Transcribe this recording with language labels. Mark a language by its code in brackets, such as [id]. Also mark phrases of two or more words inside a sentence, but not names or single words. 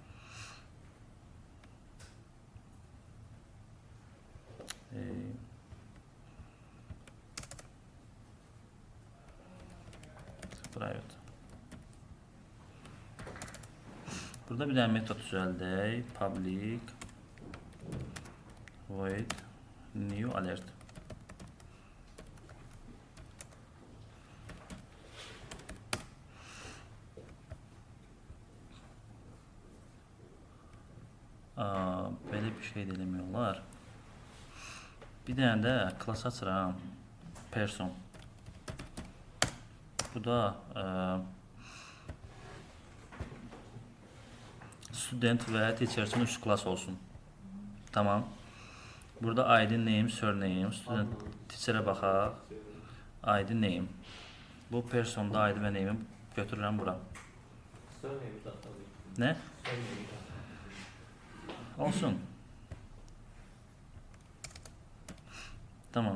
[az] Private. Burada bir dənə metod düzəldək. [en] Public void new alert. [az] Belə bir şey də eləmək olar. Bir dənə də class açıram. Person. Bu da student və teacher üçün 3 class olsun. Tamam. Burada ID, [en] name, surname. [az] Student teacher'ə baxaq. ID, name. Bu personda ID və name'i götürürəm bura. Nə? Olsun. Tamam.